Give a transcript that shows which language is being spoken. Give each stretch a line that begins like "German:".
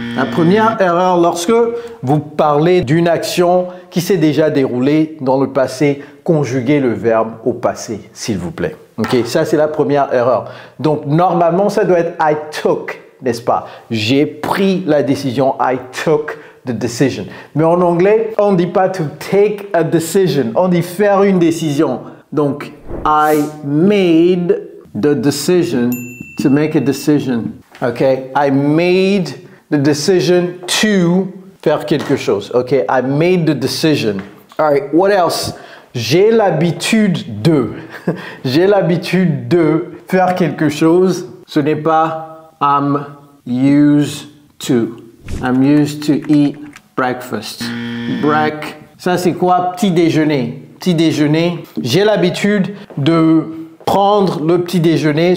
French: La première erreur, lorsque vous parlez d'une action qui s'est déjà déroulée dans le passé, conjuguez le verbe au passé, s'il vous plaît. Ok, ça c'est la première erreur. Donc normalement, ça doit être
English: I took,
French: n'est-ce pas? J'ai pris la décision.
English: I took the decision.
French: Mais en anglais, on ne dit pas
English: to take a decision.
French: On dit faire une décision. Donc,
English: I made the decision to make a decision. Okay, I made the decision to
French: faire quelque chose.
English: Okay, I made the decision. All right, what else?
French: J'ai l'habitude de. J'ai l'habitude de faire quelque chose. Ce n'est pas
English: I'm used to. I'm used to eat breakfast.
French: Ça c'est quoi? Petit déjeuner. Petit déjeuner. J'ai l'habitude de prendre le petit déjeuner.